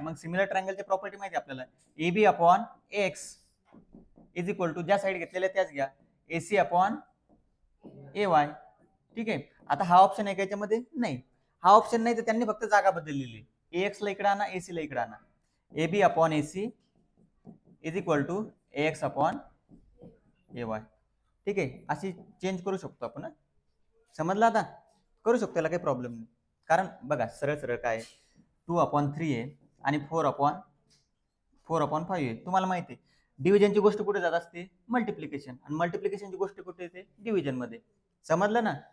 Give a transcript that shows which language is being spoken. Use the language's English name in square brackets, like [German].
[Marathi] मग similar ट्रायंगलची property माहिती आपल्याला, [English] A B upon X is equal to, [Marathi] ज्या साईड घेतलेल्या त्याच घ्या, ए सी अपॉन ए वाय. ठीक आहे. आता हा ऑप्शन आहे का याच्यामध्ये? नाही. हा ऑप्शन नाही तर त्यांनी फक्त जागा बदललेली. ए एक्स ला इकडे आणा, ए सी ला इकडे आणा. [English] A B upon A C is equal to A X upon A Y. [Marathi] ठीक आहे, अशी चेंज करू शकतो आपण. समजलं आता? करू शकतो, याला काही प्रॉब्लेम नाही. कारण बघा सरळ सरळ काय 2/3 आहे आणि 4/5 आहे. तुम्हाला माहिती आहे डिव्हिजनची गोष्ट कुठे जात असते? मल्टिप्लिकेशन. आणि मल्टिप्लिकेशनची गोष्ट कुठे येते? डिव्हिजन मध्ये. समजलं ना?